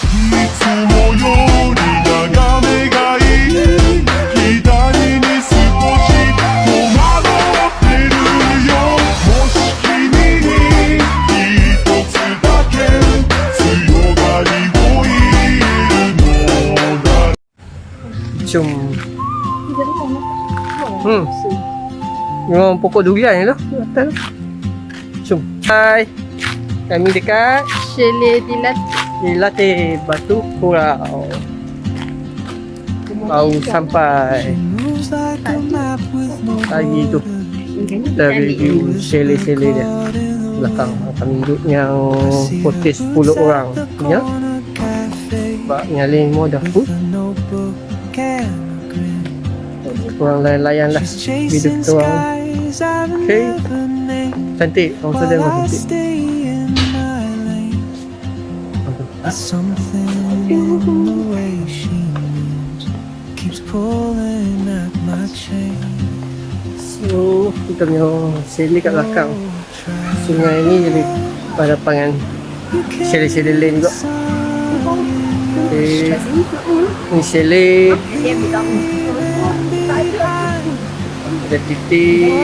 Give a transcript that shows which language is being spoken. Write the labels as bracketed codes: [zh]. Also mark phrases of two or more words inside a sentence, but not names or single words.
[ja] つもより眺めがいい左に少し戸惑ってるよもし君に一つだけ強がりを言えるのだ [ms] Jom. Memang pokok durian ni lah atas tu. Jom. Hai. Kami dekat Chalet Dilatih Batu Kurau. Baru sampai pagi tu. Kita review chalet-chalet dia. Belakang kami duduk yang cottage 10 orang punya. Sebab yang lain semua dah full. Korang layan lah hidup kita orang. Okay. Cantik. Orang sedang memang cantik. [en] Something in the way she moves keeps pulling at my chain. [ms] So, kita punya chalet kat belakang. Sungai ni jadi hadapan chalet-chalet lain juga. Okay. Ni chalet. Ada titik.